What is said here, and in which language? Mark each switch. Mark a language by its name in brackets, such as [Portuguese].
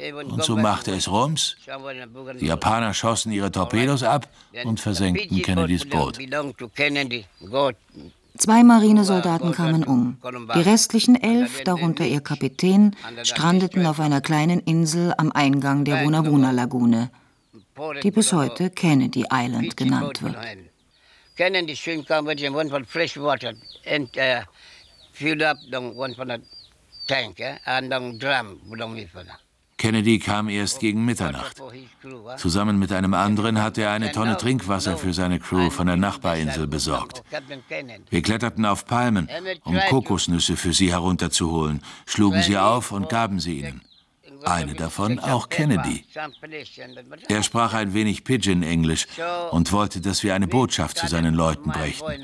[German] Und so machte es Rums. Die Japaner schossen ihre Torpedos ab und versenkten Kennedys Boot. 2 Marinesoldaten kamen um. Die restlichen 11, darunter ihr Kapitän, strandeten auf einer kleinen Insel am Eingang der Wunawuna-Lagune, die bis heute Kennedy Island genannt wird. [English] Kennedy soon came with one for fresh water and filled up the one for the tank and the drum. [German] Kennedy kam erst gegen Mitternacht. Zusammen mit einem anderen hatte er eine Tonne Trinkwasser für seine Crew von der Nachbarinsel besorgt. Wir kletterten auf Palmen, um Kokosnüsse für sie herunterzuholen, schlugen sie auf und gaben sie ihnen. Eine davon auch Kennedy. Er sprach ein wenig Pidgin-Englisch und wollte, dass wir eine Botschaft zu seinen Leuten brächten.